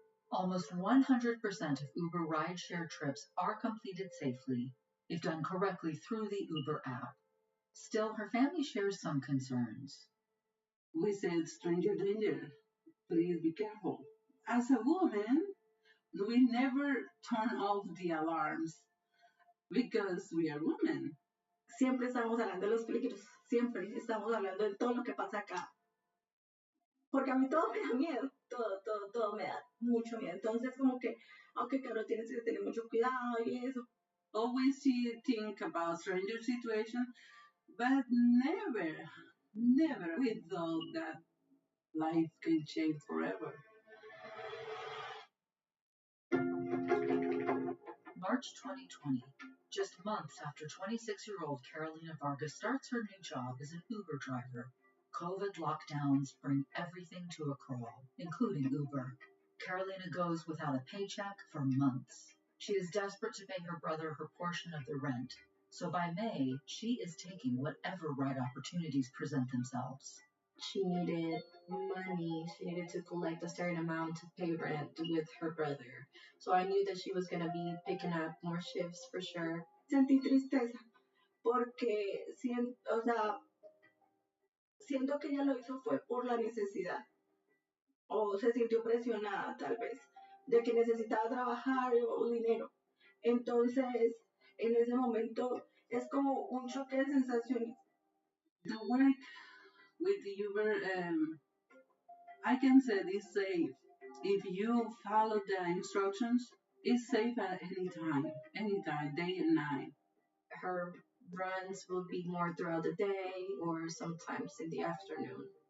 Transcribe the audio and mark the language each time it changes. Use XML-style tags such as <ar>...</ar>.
<en>Almost 100% of Uber rideshare trips are completed safely if done correctly through the Uber app. Still, her family shares some concerns. We said, stranger danger, please be careful. As a woman, we never turn off the alarms because we are women.</en> <es>Siempre estamos hablando de los peligros, siempre estamos hablando de todo lo que pasa acá. Porque a mí todo me da miedo, todo me da mucho miedo. Entonces, como que, aunque claro, tienes que tener mucho cuidado y eso.</es> <en>Always she think about stranger situation, but never we thought that life can change forever. March 2020, just months after 26-year-old Carolina Vargas starts her new job as an Uber driver. COVID lockdowns bring everything to a crawl, including Uber. Carolina goes without a paycheck for months. She is desperate to pay her brother her portion of the rent, so by May, she is taking whatever right opportunities present themselves. She needed money. She needed to collect a certain amount to pay rent with her brother. So I knew that she was going to be picking up more shifts for sure.</en> <es>Sentí tristeza porque o sea, siento que ella lo hizo fue por la necesidad o se sintió presionada tal vez de que necesitaba trabajar o dinero. Entonces, en ese momento es como un choque de sensaciones.</es> <en>The work with Uber, I can say it's safe. If you follow the instructions, it's safe at any time, day and night. Her runs will be more throughout the day or sometimes in the afternoon.</en>